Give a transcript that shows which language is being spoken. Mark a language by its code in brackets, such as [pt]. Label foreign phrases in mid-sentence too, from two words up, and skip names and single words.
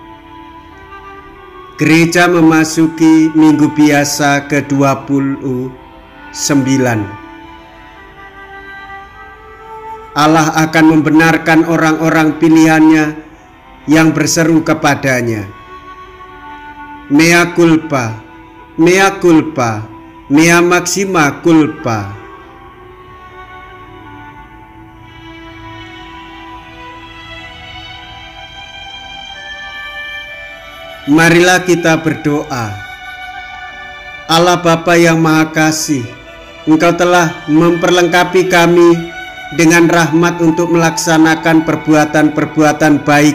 [id] Gereja memasuki Minggu Biasa ke-29. Allah akan membenarkan orang-orang pilihannya yang berseru kepadanya, [la] mea culpa, mea culpa, mea maxima culpa. [id] Marilah kita berdoa. Allah Bapa yang Maha Kasih, Engkau telah memperlengkapi kami dengan rahmat untuk melaksanakan perbuatan-perbuatan baik.